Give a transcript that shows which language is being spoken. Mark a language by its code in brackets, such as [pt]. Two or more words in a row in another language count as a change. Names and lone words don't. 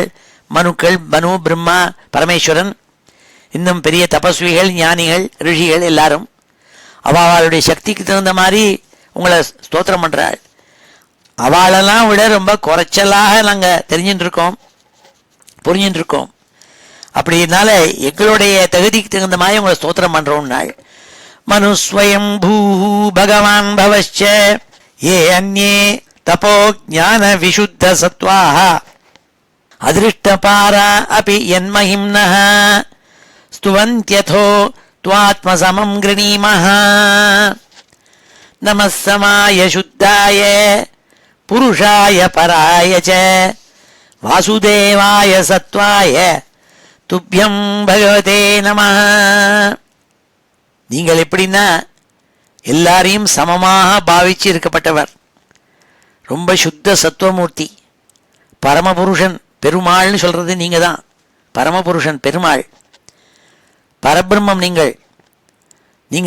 [ta] மனுக்கள், மனு, பிரம்மா, பரமேஸ்வரன், இன்னும் பெரிய தபஸ்விகள், ஞானிகள், ரிஷிகள் எல்லாரும் அவளுடைய சக்திக்கு தகுந்த மாதிரி உங்களை ஸ்தோத்திரம் பண்றாள். அவளெல்லாம் விட ரொம்ப குறைச்சலாக நாங்கள் தெரிஞ்சுட்டு இருக்கோம், புரிஞ்சுட்டு இருக்கோம். அப்படினால எங்களுடைய தகுதிக்கு தகுந்த மாதிரி உங்களை ஸ்தோத்திரம் பண்றோம். [sa] நாள் मनुस्वयम् भूः भगवान् பவश्च ये अन्ये तपो ज्ञान विशुद्ध सत्त्वाः अदृष्टपारा अपि यन्महिम्नः स्तुवन्त्यथो त्वात्मसमं गृणीमः. नमः समाय शुद्धाय पुरुषाय पराय च वासुदेवाय सत्त्वाय तुभ्यं भगवते नमः. [ta] நீங்கள் எப்படின்னா எல்லாரையும் சமமாக பாவிச்சு இருக்கப்பட்டவர், ரொம்ப சுத்த சத்துவமூர்த்தி, பரமபுருஷன், பெருமாள்னு சொல்றது நீங்க தான். பரமபுருஷன் பெருமாள், பரபிரம்மம் நீங்கள் தான்.